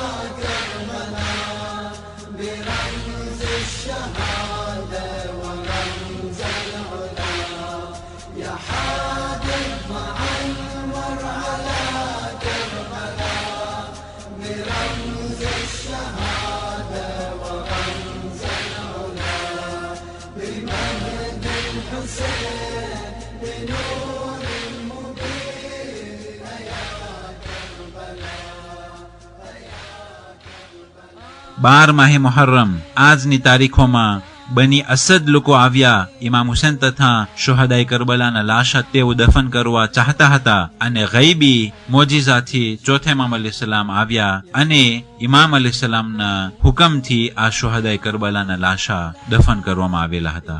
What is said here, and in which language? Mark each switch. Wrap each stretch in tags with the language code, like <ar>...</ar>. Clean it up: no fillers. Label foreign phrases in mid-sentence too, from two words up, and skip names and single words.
<ar>برمز الشهادة ورمز العلا يا حاضر وعمر على كربلاء برمز الشهادة ورمز العلا بمهد الحسين بنور المبين يا كربلاء.</ar> <gu>12 માહે મુહર્રમ આજની તારીખોમાં બની અસદ લોકો આવ્યા. ઇમામ હુસૈન તથા શુહદાએ કરબલાના લાશા તેઓ દફન કરવા ચાહતા હતા અને ગૈબી મોજીઝાથી ચોથે ઇમામ અલૈહિસ્સલામ આવ્યા અને ઇમામ અલૈહિસ્સલામના હુકમથી આ શુહદાએ કરબલાના લાશા દફન કરવામાં આવેલા હતા.</gu>